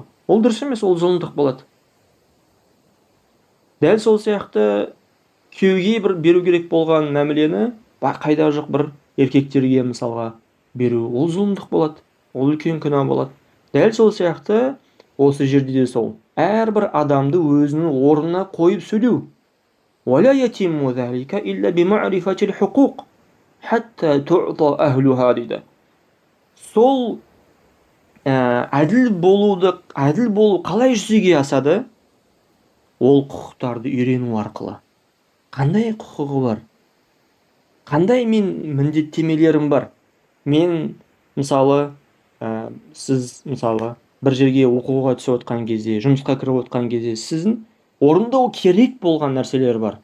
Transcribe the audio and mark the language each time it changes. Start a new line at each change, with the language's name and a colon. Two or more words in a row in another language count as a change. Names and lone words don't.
Kazakh: Ол дұрыс емес, ол зұлымдық болады. Дәл сол сияқты күйеуге бір беру керек болған мәмілені қайда жоқ бір еркектерге мысалға беру, ол зұлымдық болады, ол үлкен күнә болады. Дәл сол сияқты осы жерде де сол. Әрбір адамды өзінің орнына қойып сөйлеу.
Arabic: ولا يتم ذلك إلا بمعرفة الحقوق حتى تعطى أهلها дейді.
Kazakh: Сол әділ болу қалай жүзеге асады? Ол құқықтарды үйрену арқылы. Қандай құқығы бар? Қандай мен міндеттемелерім бар? Мен мысалы сіз мысалы бір жерге оқуға түсіп отқан кезде, жұмысқа кіріп отқан кезде сіздің орындау керек болған нәрселер бар.